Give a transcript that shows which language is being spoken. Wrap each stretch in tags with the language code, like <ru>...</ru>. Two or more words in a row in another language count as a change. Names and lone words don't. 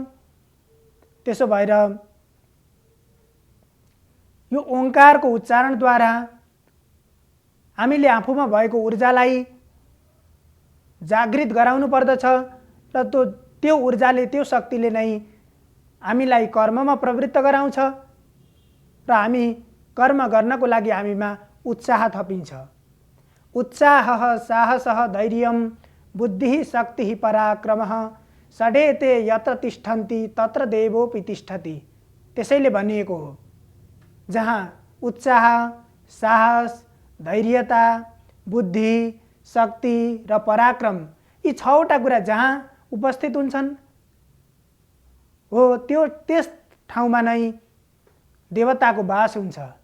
<ne>त्यसो भएर यो ओंकारको उच्चारणद्वारा हामीले आफूमा भएको ऊर्जालाई जागृत गराउनु पर्दछ र त्यो ऊर्जाले, त्यो शक्तिले नै हामीलाई कर्ममा प्रवृत्त गराउँछ र हामी कर्म गर्नको लागि हामीमा उत्साह थपिन्छ।</ne> <sa>उत्साहः साहसः धैर्यं बुद्धिः शक्तिः पराक्रमः षडेते यत्र तिष्ठन्ति तत्र देवोऽपि तिष्ठति।</sa> <ne>त्यसैले भनिएको हो, जहाँ उत्साह, साहस, धैर्यता, बुद्धि, शक्ति र पराक्रम यी छवटा कुरा जहाँ उपस्थित हुन्छन् हो त्यस ठाउँमा नै देवताको वास हुन्छ।</ne>